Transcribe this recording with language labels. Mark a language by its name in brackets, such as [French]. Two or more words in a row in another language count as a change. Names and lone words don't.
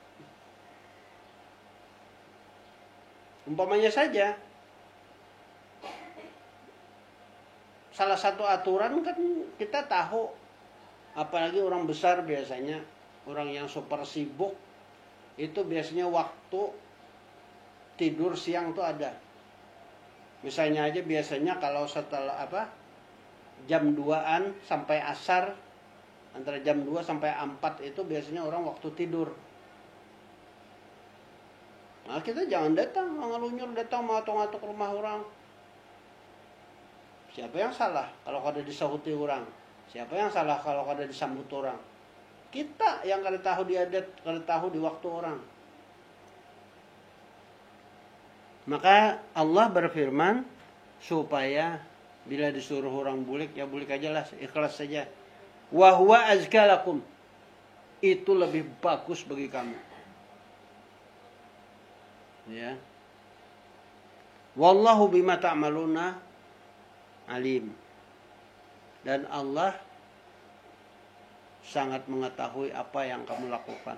[Indonesian] Umpamanya saja, salah satu aturan kan kita tahu, apalagi orang besar biasanya, orang yang super sibuk, itu biasanya waktu tidur siang tuh ada. Misalnya aja biasanya kalau setelah jam 2-an sampai asar Antara jam 2 sampai 4 itu biasanya orang waktu tidur. Nah, kita jangan datang, ngelunyur datang ngatok-ngatok rumah orang. Siapa yang salah kalau kada disahuti orang? Siapa yang salah kalau kada disambut orang? Kita yang kada tahu di adat, kada tahu di waktu orang. Maka Allah berfirman supaya bila disuruh orang bulik, ya bulik aja lah, ikhlas saja. [Arabic] Wa huwa azka lakum. [Indonesian] Itu lebih bagus bagi kamu. Ya. [Arabic] Wallahu bima ta'maluna alim. [Indonesian] Dan Allah sangat mengetahui apa yang kamu lakukan.